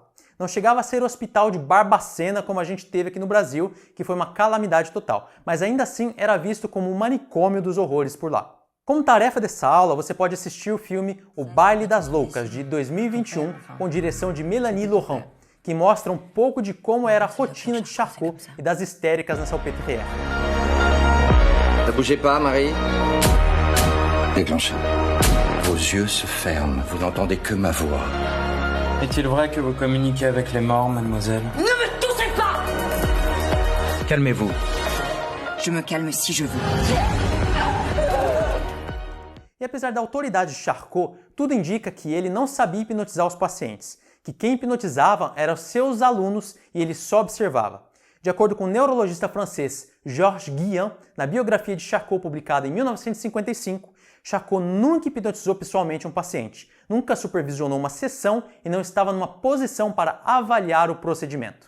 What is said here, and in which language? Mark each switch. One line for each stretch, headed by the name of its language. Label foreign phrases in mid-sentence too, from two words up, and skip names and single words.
Portuguese: Não chegava a ser o hospital de Barbacena como a gente teve aqui no Brasil, que foi uma calamidade total, mas ainda assim era visto como um manicômio dos horrores por lá. Como tarefa dessa aula, você pode assistir o filme O Baile das Loucas, de 2021, com direção de Mélanie Laurent, que mostra um pouco de como era a rotina de Charcot e das histéricas na Salpêtrière.
French: Ne bougez pas, Marie. Déclenchez. Vos yeux se ferment, vous n'entendez que ma voix. Est-il vrai que vous communiquez avec les morts, mademoiselle? Ne me touchez pas! Calmez-vous. Je me calme si je veux.
Portuguese: E apesar da autoridade de Charcot, tudo indica que ele não sabia hipnotizar os pacientes, que quem hipnotizava eram seus alunos e ele só observava. De acordo com o neurologista francês Georges Guillain, na biografia de Charcot publicada em 1955, Charcot nunca hipnotizou pessoalmente um paciente, nunca supervisionou uma sessão e não estava numa posição para avaliar o procedimento.